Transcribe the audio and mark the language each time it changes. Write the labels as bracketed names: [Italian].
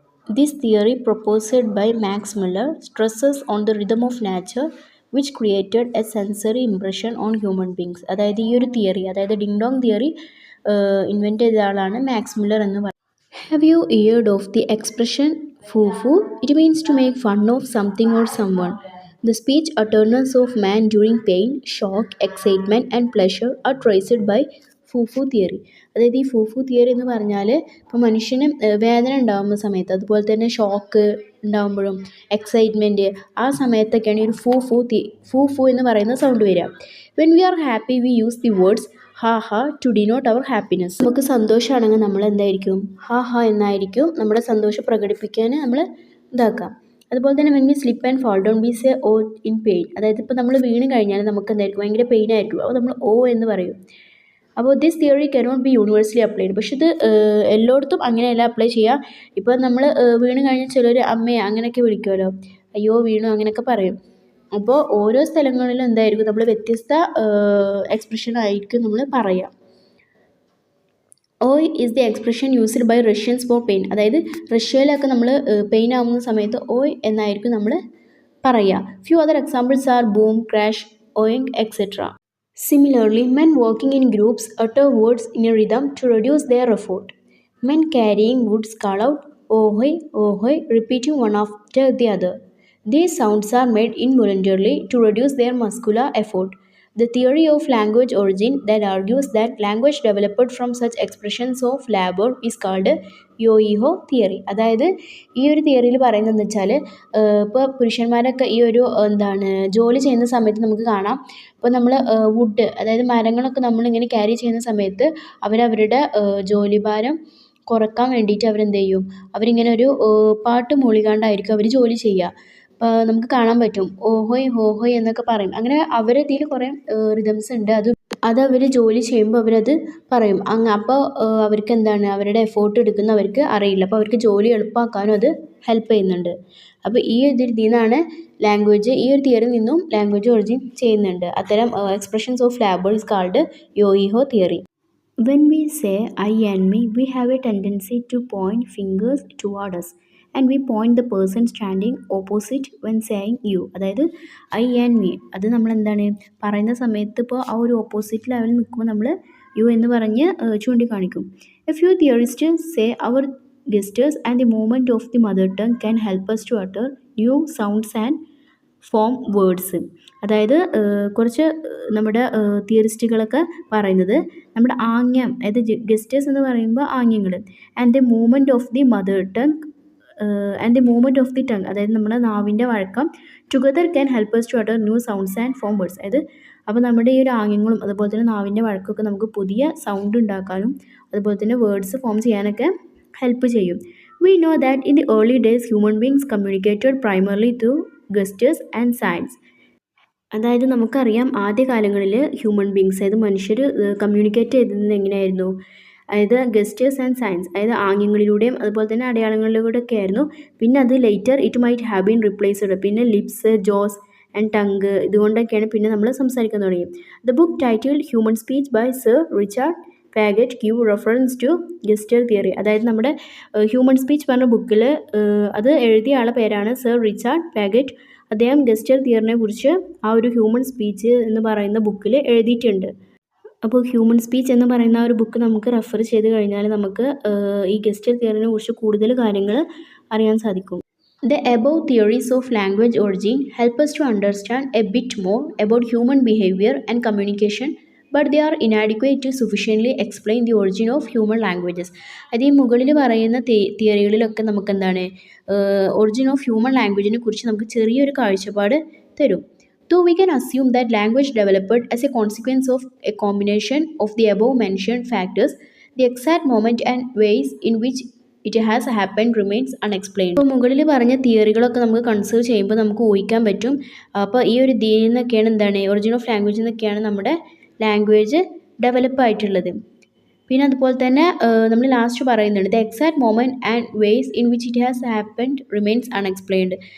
[English] This theory proposed by Max Muller stresses on the rhythm of nature which created a sensory impression on human beings. [Malayalam] അതായത് ഈ ഒരു theory, അതായത് Ding Dong theory invent ചെയ്ത ആളാണ് max Muller എന്ന് പറയുന്നത്. [English] Have you heard of the expression pooh pooh? It means to make fun of something or someone. The speech utterances of man during pain, shock, excitement and pleasure are traced by pooh pooh theory. [Malayalam] അതായത് ഈ ഫൂഫു theory എന്ന് പറഞ്ഞാൽ ഇപ്പോൾ മനുഷ്യന് വേദന ഉണ്ടാകുന്ന സമയത്ത്, അതുപോലെ തന്നെ ഷോക്ക് ഉണ്ടാകുമ്പോഴും എക്സൈറ്റ്മെൻറ്റ്, ആ സമയത്തൊക്കെയാണ് ഈ ഒരു ഫൂഫു എന്ന് പറയുന്ന സൗണ്ട് വരിക. [English] when we are happy we use the words [Malayalam] ഹാ ഹാ [English] To denote our happiness. [Malayalam] നമുക്ക് സന്തോഷമാണെങ്കിൽ നമ്മൾ എന്തായിരിക്കും ഹാ ഹാ എന്നായിരിക്കും നമ്മുടെ സന്തോഷം പ്രകടിപ്പിക്കാൻ നമ്മൾ ഇതാക്കാം. അതുപോലെ തന്നെ [English] When we slip and fall down we say oh in pain. [Malayalam] അതായത് ഇപ്പോൾ നമ്മൾ വീണ് കഴിഞ്ഞാൽ നമുക്ക് എന്തായിരിക്കും ഭയങ്കര പെയിൻ ആയിരിക്കും, അപ്പോൾ നമ്മൾ ഓ എന്ന് പറയും. [English] അപ്പോൾ this theory cannot be universally applied. [Malayalam] പക്ഷെ ഇത് എല്ലായിടത്തും അങ്ങനെയല്ല അപ്ലൈ ചെയ്യുക. ഇപ്പോൾ നമ്മൾ വീണ് കഴിഞ്ഞാൽ ചിലർ അമ്മയെ അങ്ങനെയൊക്കെ വിളിക്കുമല്ലോ, അയ്യോ വീണു അങ്ങനെയൊക്കെ പറയും. അപ്പോൾ ഓരോ സ്ഥലങ്ങളിലും എന്തായിരിക്കും നമ്മൾ വ്യത്യസ്ത എക്സ്പ്രഷൻ ആയിരിക്കും നമ്മൾ പറയുക. [English] Oi is the expression used by Russians for pain. [Malayalam] അതായത് റഷ്യയിലൊക്കെ നമ്മൾ പെയിൻ ആവുന്ന സമയത്ത് ഓയ് എന്നായിരിക്കും നമ്മൾ പറയുക. [English] Few other examples are boom, crash, oink, etcetera. Similarly, men working in groups utter words in a rhythm to reduce their effort. Men carrying wood call out "Ohoi, ohoi," repeating one after the other. These sounds are made involuntarily to reduce their muscular effort. The theory of language origin that argues that language developed from such expressions of labor is called yo he ho theory. [Malayalam] അതായത് ഈ ഒരു തിയറിയിൽ പറയുന്നതെന്ന് വെച്ചാൽ ഇപ്പോൾ പുരുഷന്മാരൊക്കെ ഈ ഒരു ജോലി ചെയ്യുന്ന സമയത്ത് നമുക്ക് കാണാം. ഇപ്പോൾ നമ്മൾ വുഡ്, അതായത് മരങ്ങളൊക്കെ നമ്മളിങ്ങനെ ക്യാരി ചെയ്യുന്ന സമയത്ത് അവരവരുടെ ജോലിഭാരം കുറക്കാൻ വേണ്ടിയിട്ട് അവരെന്ത് ചെയ്യും, അവരിങ്ങനെ ഒരു പാട്ട് മൂളികാണ്ടായിരിക്കും അവർ ജോലി ചെയ്യുക. നമുക്ക് കാണാൻ പറ്റും ഓഹോയ് ഹോഹോയ് എന്നൊക്കെ പറയും. അങ്ങനെ അവരതിൽ കുറേ റിതംസ് ഉണ്ട്, അതവർ ജോലി ചെയ്യുമ്പോൾ അവരത് പറയും. അപ്പോൾ അവർക്ക് അവരുടെ എഫേർട്ട് എടുക്കുന്നവർക്ക് അറിയില്ല, അപ്പോൾ അവർക്ക് ജോലി എളുപ്പമാക്കാനും അത് ഹെൽപ്പ് ചെയ്യുന്നുണ്ട്. അപ്പോൾ ഈ ഇതിൽ നിന്നാണ് ലാംഗ്വേജ്, ഈ ഒരു തിയറിയിൽ നിന്നും ലാംഗ്വേജ് ഒറിജിൻ ചെയ്യുന്നുണ്ട്. [English] അത്തരം expressions of labour is called yo he ho theory. When we say I and me, we have a tendency to point fingers toward us. And we point the person standing opposite when saying you. [Malayalam] അതായത് I and me അത് നമ്മൾ പറയുന്ന സമയത്ത് ഇപ്പോൾ ആ ഒരു opposite ലെവലിൽ നിൽക്കുമ്പോൾ നമ്മൾ യു എന്ന് പറഞ്ഞ് ചൂണ്ടിക്കാണിക്കും. [English] A few theorist say our gestures and the movement of the mother tongue can help us to utter new sounds and form words. അതായത് കുറച്ച് നമ്മുടെ തിയറിസ്റ്റുകളൊക്കെ പറയുന്നത് നമ്മുടെ ആംഗ്യം, അതായത് ഗസ്റ്റേഴ്സ് എന്ന് പറയുമ്പോൾ ആംഗ്യങ്ങൾ, and the movement of the mother tongue and the movement of the tongue, [Malayalam] അതായത് നമ്മുടെ നാവിൻ്റെ വഴക്കം [English] Together can help us to utter new sounds and form words. [Malayalam] അതായത് അപ്പോൾ നമ്മുടെ ഈ ഒരു ആംഗ്യങ്ങളും അതുപോലെ തന്നെ നാവിൻ്റെ വഴക്കമൊക്കെ നമുക്ക് പുതിയ സൗണ്ട് ഉണ്ടാക്കാനും അതുപോലെ തന്നെ വേർഡ്സ് ഫോം ചെയ്യാനൊക്കെ ഹെൽപ്പ് ചെയ്യും. [English] We know that in the early days human beings communicated primarily through gestures and signs. [Malayalam] അതായത് നമുക്കറിയാം ആദ്യകാലങ്ങളിൽ ഹ്യൂമൻ ബീങ്സ്, അതായത് മനുഷ്യർ കമ്മ്യൂണിക്കേറ്റ് ചെയ്തിരുന്നത് എങ്ങനെയായിരുന്നു, അതായത് ഗസ്റ്റേഴ്സ് ആൻഡ് സൈൻസ്, അതായത് ആംഗ്യങ്ങളിലൂടെയും അതുപോലെ തന്നെ അടയാളങ്ങളിലൂടെ ഒക്കെ ആയിരുന്നു. പിന്നെ അത് [English] later it might have been replaced, [Malayalam] പിന്നെ ലിപ്സ്, ജോസ് ആൻഡ് ടങ്ക്, ഇതുകൊണ്ടൊക്കെയാണ് പിന്നെ നമ്മൾ സംസാരിക്കാൻ തുടങ്ങി. [English] The book titled human speech by sir Richard Paget give reference to gesture theory. [Malayalam] അതായത് നമ്മുടെ ഹ്യൂമൻ സ്പീച്ച് പറഞ്ഞ ബുക്കിൽ അത് എഴുതിയ ആളുടെ പേരാണ് സർ റിച്ചാർഡ് ഫാഗറ്റ്. അദ്ദേഹം ഗസ്റ്റർ തിയറിനെ കുറിച്ച് ആ ഒരു ഹ്യൂമൻ സ്പീച്ച് എന്ന് പറയുന്ന ബുക്കിൽ എഴുതിയിട്ടുണ്ട്. അപ്പോൾ ഹ്യൂമൻ സ്പീച്ച് എന്ന് പറയുന്ന ആ ഒരു ബുക്ക് നമുക്ക് റെഫർ ചെയ്ത് കഴിഞ്ഞാൽ നമുക്ക് ഈ ഗസ്റ്റർ തിയറിനെ കുറിച്ച് കൂടുതൽ കാര്യങ്ങൾ അറിയാൻ സാധിക്കും. [English] The above theories of language origin help us to understand a bit more about human behavior and communication, but they are inadequate to sufficiently explain the origin of human languages. [Malayalam] അത് ഈ മുകളിൽ പറയുന്ന തിയറികളിലൊക്കെ നമുക്ക് ഒറിജിൻ ഓഫ് ഹ്യൂമൻ ലാംഗ്വേജിനെ കുറിച്ച് നമുക്ക് ചെറിയൊരു കാഴ്ചപ്പാട് തരും. [English] Though we can assume that language developed as a consequence of a combination of the above mentioned factors, the exact moment and ways in which it has happened remains unexplained. [Malayalam] ഇപ്പോൾ മുകളിൽ പറഞ്ഞ തിയറികളൊക്കെ നമുക്ക് consider ചെയ്യുമ്പോൾ നമുക്ക് ഊഹിക്കാൻ പറ്റും. അപ്പോൾ ഈ ഒരു ഇതിൽ നിന്നൊക്കെയാണ് ഒറിജിൻ ഓഫ് ലാംഗ്വേജ് എന്നൊക്കെയാണ് നമ്മുടെ ലാംഗ്വേജ് ഡെവലപ്പ് ആയിട്ടുള്ളത്. പിന്നെ അതുപോലെ തന്നെ നമ്മൾ ലാസ്റ്റ് പറയുന്നുണ്ട് [English] The exact moment and ways in which it has happened remains unexplained.